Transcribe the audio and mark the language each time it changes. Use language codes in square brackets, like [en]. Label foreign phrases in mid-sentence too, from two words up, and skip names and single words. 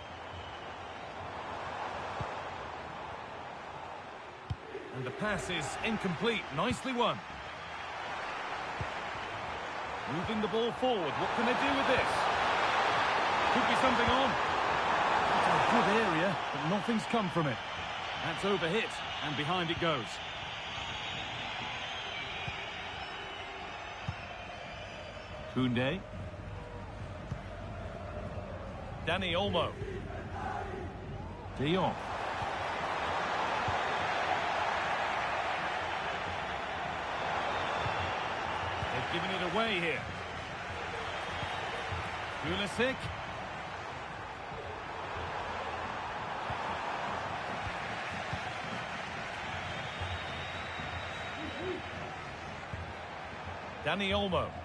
[en] And the pass is incomplete. Nicely won. Moving the ball forward. What can they do with this? Could be something on. It's a good area, but nothing's come from it. That's overhit, and behind it goes. Koundé. Dani Olmo. De Jong. Giving it away here. Pulisic. Dani Olmo.